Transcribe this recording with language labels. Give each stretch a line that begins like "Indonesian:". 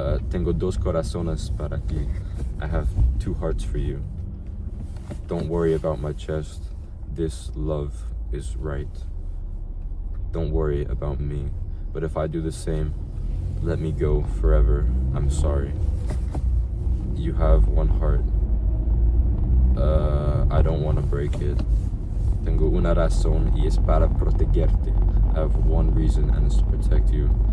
Spanish: Tengo dos corazones para ti.
English: I have two hearts for you. Don't worry about my chest. This love is right. Don't worry about me. But if I do the same, let me go forever. I'm sorry. You have one heart. I don't want to break it.
Spanish: Tengo una razón y es para protegerte.
English: I have one reason, and it's to protect you.